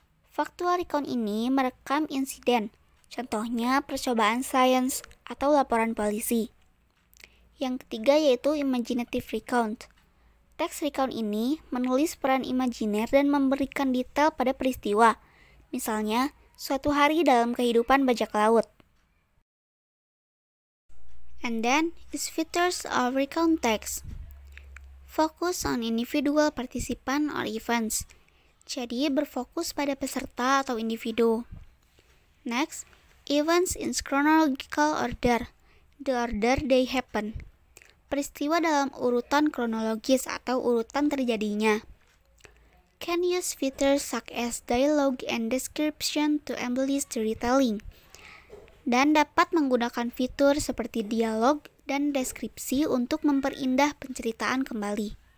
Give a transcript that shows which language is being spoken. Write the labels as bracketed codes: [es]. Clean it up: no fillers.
[id] Factual recount ini merekam insiden, contohnya percobaan sains atau laporan polisi. Yang ketiga yaitu imaginative recount. Teks recount ini menulis peran imajiner dan memberikan detail pada peristiwa, misalnya suatu hari dalam kehidupan bajak laut. [en] And then is features of recount text. Focus on individual participant or events. [id] Jadi berfokus pada peserta atau individu. [en] Next, events in chronological order. The order they happen. [id] Peristiwa dalam urutan kronologis atau urutan terjadinya. [en] Can use features such as dialogue and description to embellish storytelling. [id] Dan dapat menggunakan fitur seperti dialog dan deskripsi untuk memperindah penceritaan kembali.